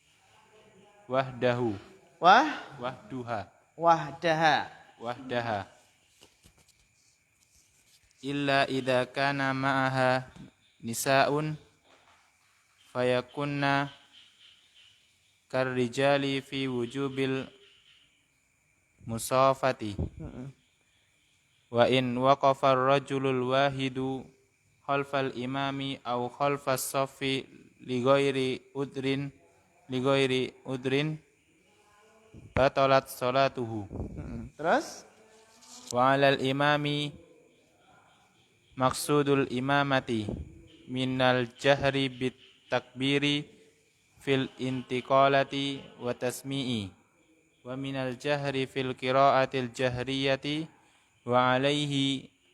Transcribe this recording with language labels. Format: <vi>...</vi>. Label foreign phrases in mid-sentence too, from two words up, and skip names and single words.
<ar>وحدها إلا إذا كان معها نساء فيكن كالرجال في وجوب المسافة. وإن وقف الرجل الواحد خلف الإمام أو خلف الصف لغير عذر بطلت صلاته.</ar> <id>Terus</id> <ar>وعلى الإمام مقصود الإمامة من الجهر بالتكبير في الانتقالات والتسميع ومن الجهر في القراءة الجهرية وعليه</ar>